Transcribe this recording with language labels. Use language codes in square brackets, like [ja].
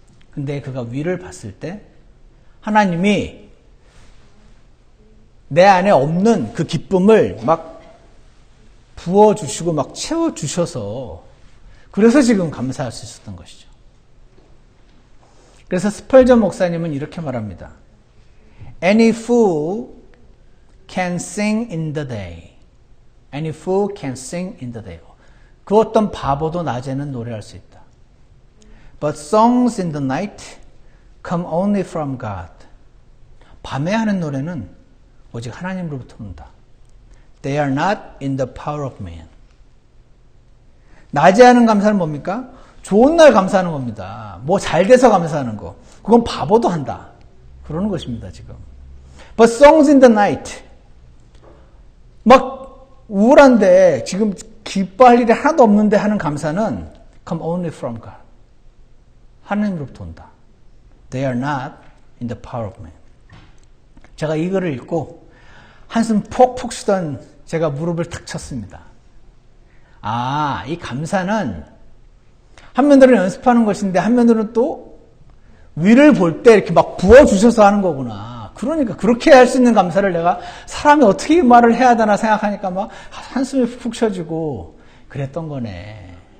[ko] 근데 그가 위를 봤을 때 하나님이 내 안에 없는 그 기쁨을 막 부어주시고 막 채워주셔서 그래서 지금 감사할 수 있었던 것이죠. 그래서 스펄전 목사님은 이렇게 말합니다. [en] Any fool can sing in the day. Any fool can sing in the day. [ko] 그 어떤 바보도 낮에는 노래할 수 있다. [en] But songs in the night come only from God. [ko] 밤에 하는 노래는 오직 하나님으로부터 온다. [en] They are not in the power of man. [ko] 낮에 하는 감사는 뭡니까? 좋은 날 감사하는 겁니다. 뭐 잘 돼서 감사하는 거. 그건 바보도 한다. 그러는 것입니다, 지금. [en] But songs in the night. [ko] 막 우울한데 지금 기뻐할 일이 하나도 없는데 하는 감사는 [en] come only from God. [ko] 하나님으로부터 온다. [en] They are not in the power of man. [ko] 제가 이 글을 읽고 한숨 폭폭 쉬던 제가 무릎을 탁 쳤습니다. 아, 이 감사는 한면으로는 연습하는 것인데 한면으로는 또 위를 볼 때 이렇게 막 부어주셔서 하는 거구나. 그러니까 그렇게 할 수 있는 감사를 내가 사람이 어떻게 말을 해야 되나 생각하니까 막 한숨이 푹 쉬어지고 그랬던 거네.